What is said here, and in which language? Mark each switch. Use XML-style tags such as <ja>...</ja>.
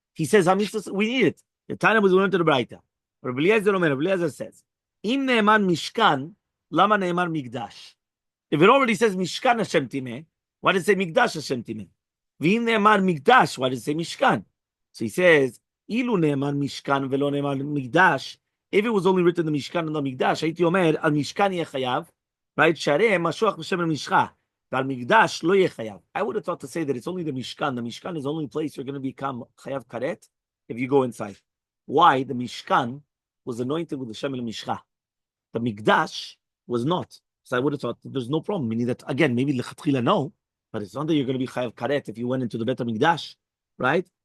<en>He says, we need it. The Tana was going to the Braita. Rabbi Eliezer says,</en> <he>Im ne'eman mishkan, lama ne'eman mikdash.</he> <en>If it already says</en> <he>mishkan Hashem timeh,</he> <en>why does it say</en> <he>mikdash Hashem timeh? V'im ne'eman mikdash,</he> <en>why does it say mishkan? So he says,</en> <he>ilu ne'eman mishkan velo ne'eman mikdash,</he> <en>If it was only written the Mishkan and the Mikdash,</en> <he>הייתי אומר, על משכן יהיה חייב,</he> <en>right?</en> <he>שהרי משוח בשם המשחה, ועל מקדש לא יהיה חייב.</he> <en>I would have thought to say that it's only the Mishkan. The Mishkan is the only place you're going to become חייב karet if you go inside. Why? The Mishkan was anointed with the Shem al-Mishcha. The Mikdash was not. So I would have thought that there's no problem. Meaning that, again, maybe lechatchila no, but it's not that you're going to be chayav karet if you went into the Bet HaMikdash, right?</en>